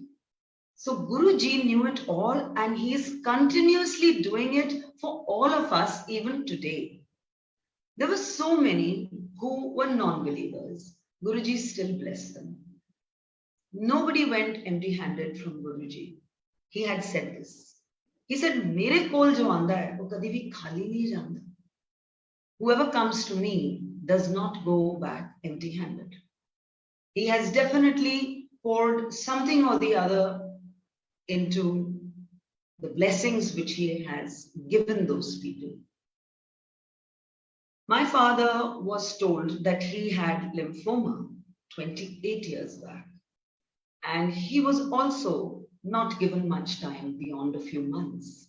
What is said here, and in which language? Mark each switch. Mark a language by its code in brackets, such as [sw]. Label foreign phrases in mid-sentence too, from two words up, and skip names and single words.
[en] So Guruji knew it all and he is continuously doing it for all of us even today. There were so many who were non-believers. Guruji still blessed them. Nobody went empty-handed from Guruji. He had said this. He said, [pa] "ਮੇਰੇ ਕੋਲ ਜੋ ਆਂਦਾ ਹੈ, ਉਹ ਕਦੀ ਭੀ ਖਾਲੀ ਨਹੀਂ ਜਾਂਦਾ. [en] Whoever comes to me does not go back empty-handed." He has definitely poured something or the other into the blessings which he has given those people. My father was told that he had lymphoma 28 years back, and he was also not given much time beyond a few months.